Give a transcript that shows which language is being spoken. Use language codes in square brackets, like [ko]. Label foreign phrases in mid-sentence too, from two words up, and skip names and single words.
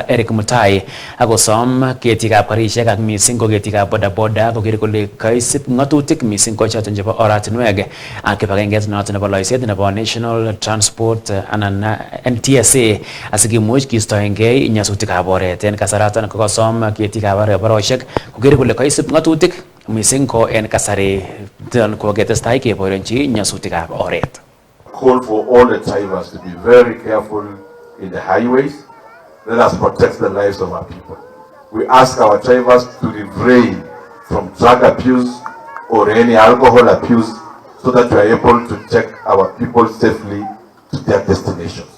[kln] Eric Mutai akosom ketikab karisiek ak mising ko ketikab bodaboda koker kole kaisib ng'atutik mising ko choton chebo oratinwek ak kibagenget noton nebo loiset nebo National Transport anan NTSA asikimuch kistoengei nyasutikab oret. En kasaraton kokosom ketikab barabarosiek koker kole kaisib ng'atutik mising ko en kasari koketestai keborionchi nyasutikab oret. [en] Call for all the drivers to be very careful in the highways. Let us protect the lives of our people. We ask our drivers to refrain from drug abuse or any alcohol abuse so that we are able to take our people safely to their destinations.